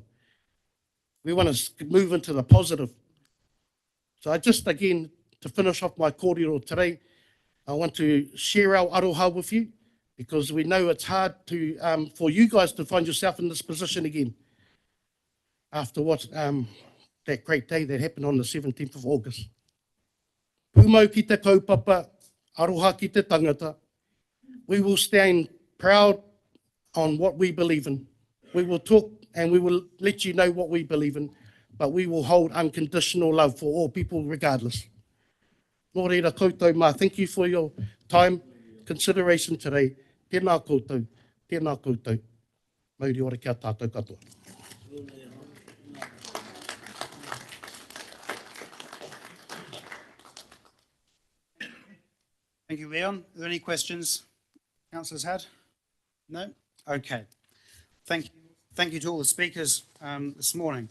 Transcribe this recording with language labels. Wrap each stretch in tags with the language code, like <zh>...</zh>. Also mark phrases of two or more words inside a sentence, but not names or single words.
<en>We want to move into the positive. So I just, again, to finish off my kōrero today, I want to share our aroha with you because we know it's hard to for you guys to find yourself in this position again after what that great day that happened on the 17th of August.</en> <mi>Pūmau ki te kaupapa, aroha ki te tangata.</mi> <en>We will stand proud on what we believe in. We will talk and we will let you know what we believe in, but we will hold unconditional love for all people regardless.</en> <mi>Nō reira koutou mā,</mi> <en>thank you for your time, consideration today.</en> <mi>Tēnā koutou, tēnā koutou. Mauri ora kia tātou katoa.</mi> <en>Thank you, Leon. Are there any questions councillors had? No? Okay. Thank you to all the speakers this morning.</en>